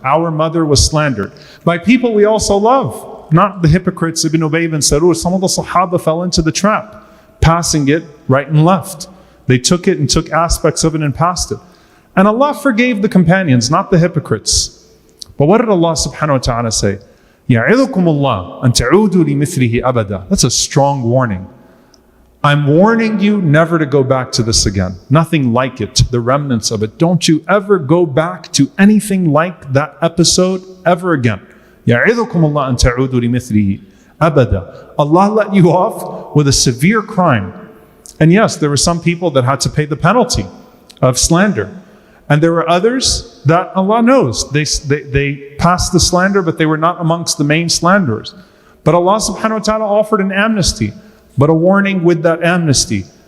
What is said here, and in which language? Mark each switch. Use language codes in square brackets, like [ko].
[en] Our mother was slandered by people we also love. Not the hypocrites, Ibn Ubay ibn Salul. Some of the Sahaba fell into the trap, passing it right and left. They took it and took aspects of it and passed it. And Allah forgave the companions, not the hypocrites. But what did Allah subhanahu wa ta'ala say? [ar] يَعِظُكُمُ اللَّهُ أَن تَعُودُوا لِمِثْلِهِ أَبَدًا. [en] That's a strong warning. I'm warning you never to go back to this again. Nothing like it, the remnants of it. Don't you ever go back to anything like that episode ever again. [ar] يَعِظُكُمُ اللَّهُ أَن تَعُودُوا لِمِثْلِهِ أَبَدًا. [en] Allah let you off with a severe crime. And yes, there were some people that had to pay the penalty of slander. And there were others that Allah knows. They passed the slander, but they were not amongst the main slanderers. But Allah subhanahu wa ta'ala offered an amnesty. But a warning with that amnesty.